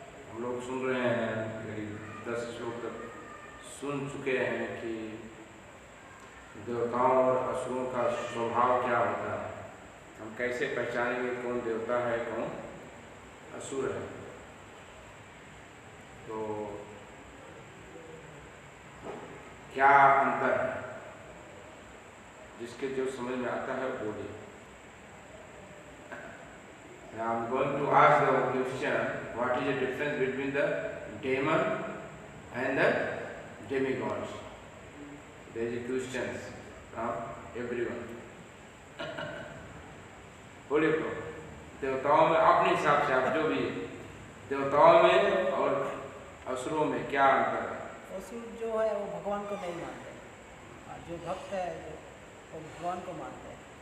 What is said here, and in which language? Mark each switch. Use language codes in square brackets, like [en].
[hi] हम लोग सुन रहे हैं, करीब 10 श्लोक तक सुन चुके हैं कि देवताओं और असुरों का स्वभाव क्या होता है, हम कैसे पहचानेंगे कौन देवता है कौन असुर है। तो क्या अंतर है, जिसके जो समझ में आता है बोलिए। [en] Now I'm going to ask the question, what is the difference between the demon and the demigods? There is a question from everyone. [hi] बोलिए तो देवताओं में अपने हिसाब से आप जो भी देवताओं में और असुरों में क्या अंतर है? असुर जो है वो भगवान को नहीं मानते, और जो भक्त है वो भगवान को मानते हैं।